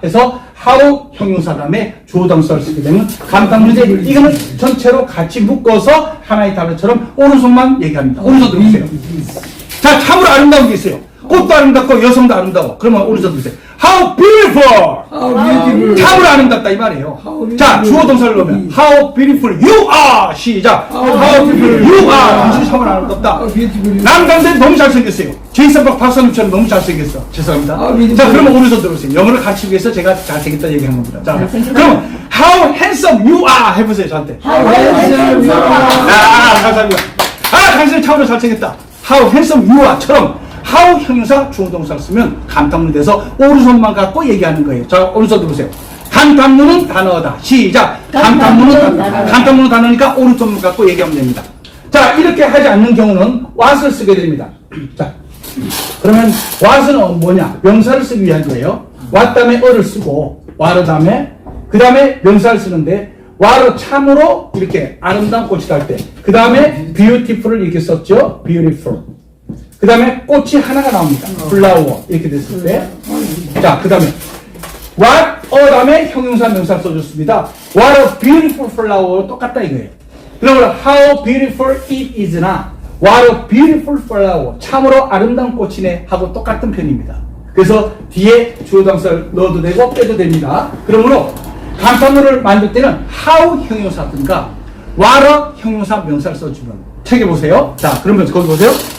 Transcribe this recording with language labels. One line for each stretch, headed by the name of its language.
Korean: 해서, how 형용사 다음에 주어 동사를 쓰게 되면 감탄문제 이거는 전체로 같이 묶어서 하나의 단어처럼 오른손만 얘기합니다. 오른손 들으세요. 자, 참으로 아름다운 게 있어요. 꽃도 아름답고 여성도 아름다워. 그러면 오른손 들으세요.
English: How beautiful! How beautiful.
Korean: 참으로 아름답다 이 말이에요.
English: How
Korean: 자,
English: beautiful.
Korean: 주어 동사를 넣으면
English: How beautiful you are! 시작. How beautiful you are!
Korean: 당신이 참으로 아름답다.
English: How beautiful.
Korean: 남강대 너무 잘생겼어요. 제이슨 박사님처럼 너무 잘생겼어. 죄송합니다. 자, 그러면 오른손 들어보세요. 영어를 가르치기 위해서 제가 잘생겼다 얘기한 겁니다. 자, 그럼
English: How handsome you are!
Korean: 해보세요, 저한테.
English: How handsome you are.
Korean: 감사합니다. 당신은 참으로 잘생겼다.
English: How handsome you are!
Korean: 처럼 how 형용사 주어 동사를 쓰면 감탄문이 돼서 오른손만 갖고 얘기하는 거예요. 자, 오른손 들어보세요. 감탄문은 단어다. 시작. 감탄문은 단어. 감탄문은 단어니까 오른손만 갖고 얘기하면 됩니다. 자, 이렇게 하지 않는 경우는 what을 쓰게 됩니다. 자, 그러면 what은 뭐냐? 명사를 쓰기 위한 거예요. what 다음에 어를 쓰고 what 다음에 그 다음에 명사를 쓰는데 what 참으로 이렇게 아름다운 꽃이다 할 때 그 다음에 beautiful을 이렇게 썼죠.
English: beautiful.
Korean: 그 다음에 꽃이 하나가 나옵니다. flower 이렇게 됐을 때 자, 그 다음에 what 다음에 형용사 명사 써줬습니다.
English: what a beautiful flower
Korean: 똑같다 이거예요. 그러면
English: how beautiful it is
Korean: 나
English: what a beautiful flower
Korean: 참으로 아름다운 꽃이네 하고 똑같은 편입니다. 그래서 뒤에 주어 동사를 넣어도 되고 빼도 됩니다. 그러므로 감탄문을 만들 때는 how 형용사든가 what a 형용사 명사를 써주면 책에 보세요. 자, 그러면 거기 보세요.